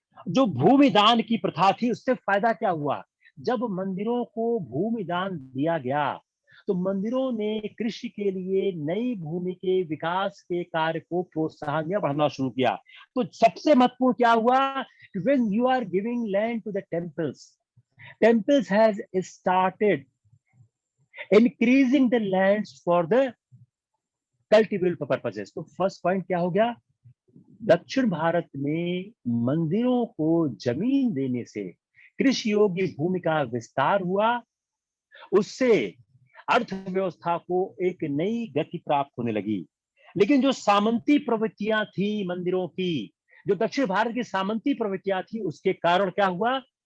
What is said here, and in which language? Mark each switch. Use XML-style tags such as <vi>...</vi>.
<hi>जो भूमि दान की प्रथा थी, उससे फायदा क्या हुआ? जब मंदिरों को भूमि दान दिया गया तो मंदिरों ने कृषि के लिए नई भूमि के विकास के कार्य को प्रोत्साहन या बढ़ाना शुरू किया। तो सबसे महत्वपूर्ण क्या हुआ?</hi> <en>when you are giving land to the temples has started increasing the lands for the cultivable purposes।</en> <hi>तो फर्स्ट पॉइंट क्या हो गया? दक्षिण भारत में मंदिरों को जमीन देने से कृषि योग्य भूमि का विस्तार हुआ, उससे अर्थव्यवस्था को एक नई गति प्राप्त होने लगी। लेकिन जो सामंती प्रवृत्तियां थी मंदिरों की, जो दक्षिण भारत की सामंती प्रवृत्तियां थी, उसके कारण क्या हुआ?</hi>